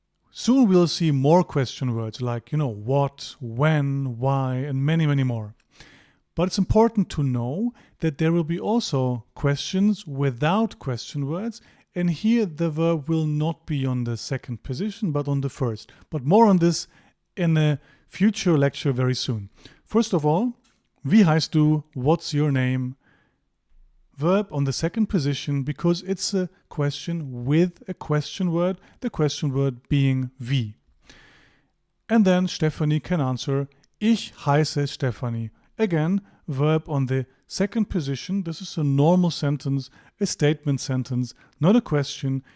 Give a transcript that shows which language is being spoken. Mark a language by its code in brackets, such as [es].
[en] Soon we'll see more question words like, what, when, why, and many, many more. But it's important to know that there will be also questions without question words, and here the verb will not be on the second position but on the first. But more on this in a future lecture very soon. First of all, [de] wie heißt du? [en] What's your name? Verb on the second position because it's a question with a question word, the question word being wie. And then Stephanie can answer, [de] ich heiße Stephanie. [en] Again, verb on the second position. This is a normal sentence, a statement sentence, not a question.